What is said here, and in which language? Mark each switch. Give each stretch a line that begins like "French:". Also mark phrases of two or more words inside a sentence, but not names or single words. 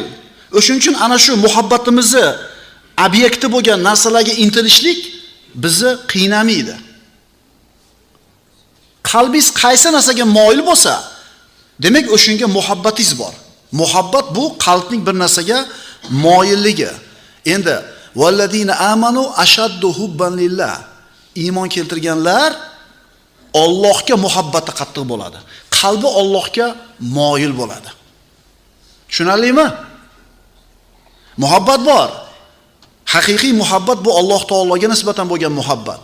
Uzbek: O'shuning uchun ana shu muhabbatimizni obyekti bo'lgan narsalarga intilishlik bizni qiynamaydi. Qalbingiz qaysi narsaga moyil bo'lsa, demak o'shunga muhabbatingiz bor. Muhabbat bu qalbning bir narsaga moyilligi.
Arabic: Endi والذين آمنوا أشد حبا لله.
Uzbek: Iymon keltirganlar Allohga muhabbati qattiq bo'ladi. Qalbi Allohga moyil bo'ladi. Tushunarlimi? Muhabbat bor. Haqiqiy muhabbat bu Alloh taologa nisbatan bo'lgan muhabbat.